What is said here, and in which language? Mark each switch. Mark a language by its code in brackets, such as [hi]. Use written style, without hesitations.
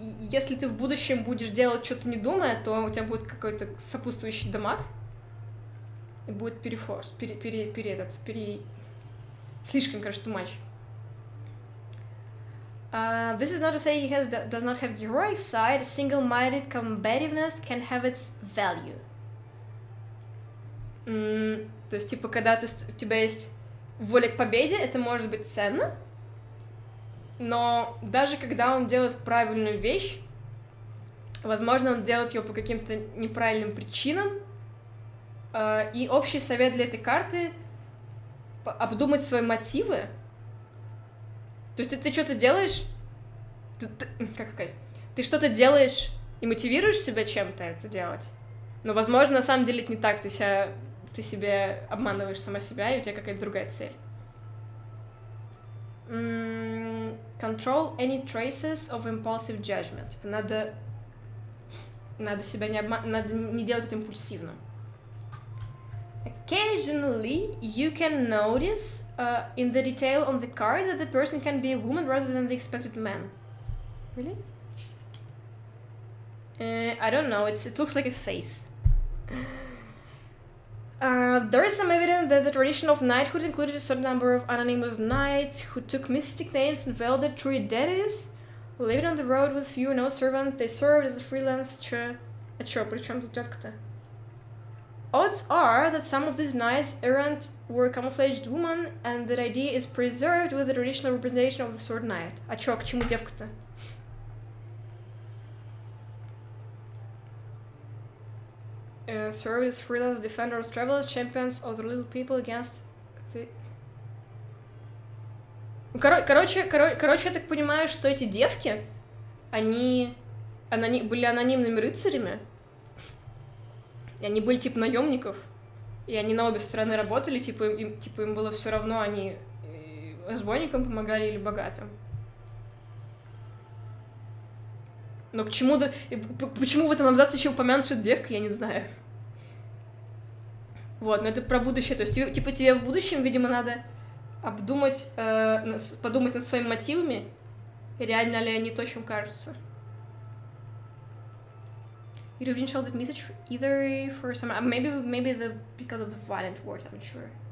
[ru] Если ты в будущем будешь делать что-то не думая, то у тебя будет какой-то сопутствующий дамаг, и будет перефорс, слишком, короче, [en] too much. This is not to say he does not have heroic side. Single-minded combativeness can have its value. [ru] То есть, когда у тебя есть воля к победе, это может быть ценно, но даже когда он делает правильную вещь, возможно, он делает ее по каким-то неправильным причинам, и общий совет для этой карты — обдумать свои мотивы. То есть ты что-то делаешь, как сказать, ты что-то делаешь и мотивируешь себя чем-то это делать, но, возможно, на самом деле это не так, ты себе обманываешь сама себя, и у тебя какая-то другая цель. [en] Control any traces of impulsive judgment. [ru] Типа надо себя надо не делать это импульсивно. [en] Occasionally, you can notice in the detail on the card that the person can be a woman rather than the expected man. Really? I don't know. It looks like a face. There is some evidence that the tradition of knighthood included a certain number of anonymous knights who took mystic names and veiled their true identities, lived on the road with few or no servants. They served as a freelance. [ru] Причем тут тетка-то? [en] Odds are that some of these knights errant were camouflaged women, and that idea is preserved with the traditional representation of the sword knight. [ru] А чё, к чему девка-то? [en] Served as freelance defenders, travelers, champions of the little people against the... [ru] Короче, я так понимаю, что эти девки, они были анонимными рыцарями, и они были типа наемников, и они на обе стороны работали, им было все равно, они разбойникам помогали или богатым. Но почему в этом абзаце еще упомянут, что это девка, я не знаю. Вот, но это про будущее, то есть тебе в будущем, видимо, надо подумать над своими мотивами, реально ли они то, чем кажутся. [en] You didn't show that message either for some... Maybe because of the violent word, I'm not sure.